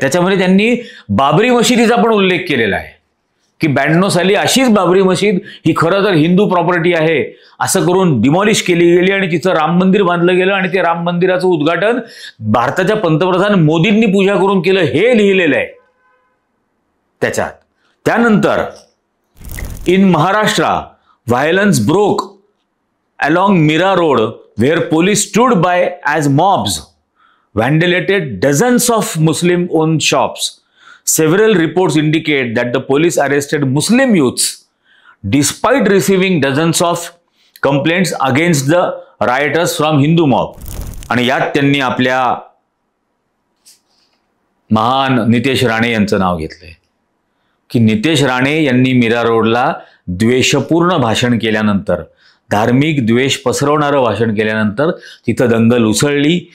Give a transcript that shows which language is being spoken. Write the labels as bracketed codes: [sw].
[mr] त्याच्यामध्ये त्यांनी बाबरी मशिदीचा पण उल्लेख केलेला आहे की 92 साली अशीच बाबरी मशीद ही खरं तर हिंदू प्रॉपर्टी आहे असं करून डिमॉलिश केली गेली, आणि तिथं राम मंदिर बांधलं गेलं, आणि ते राम मंदिराचं उद्घाटन भारताच्या पंतप्रधान मोदींनी पूजा करून केलं, हे लिहिलेलं आहे त्याच्यात. त्यानंतर [en] In Maharashtra violence broke along Mira Road where police stood by as mobs vandalized dozens of Muslim-owned shops, Several reports indicate that the police arrested Muslim youths despite receiving dozens of complaints against the rioters from Hindu mob. [mr] आणि यात त्यांनी आपल्या महान नितेश राणे यांचं नाव घेतलंय की नितेश राणे यांनी मीरा रोडला द्वेषपूर्ण भाषण केल्यानंतर, धार्मिक द्वेष पसरवणारं भाषण केल्यानंतर तिथं दंगल उसळली.